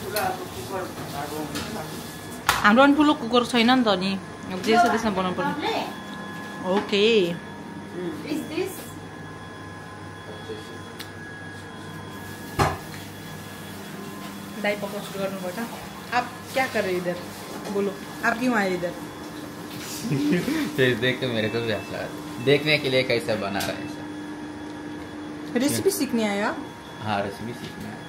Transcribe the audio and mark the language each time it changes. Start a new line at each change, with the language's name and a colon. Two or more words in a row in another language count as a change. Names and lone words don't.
Nepali: हाम्रो पनि ठुलो कुकर छैन नि त, अनि जे छ त्यसमा बनाउनु पर्ने। ओके, दाइ पकाउन सुरु गर्नुपर्छ।
Hindi: आप क्या कर रहे इधर, बोलो आप क्यों आए इधर? देख के मेरे को भी अच्छा लगा, देखने के लिए कैसे बना रहे हैं। रेसिपी सीखने आया? हाँ, रेसिपी सीखना है।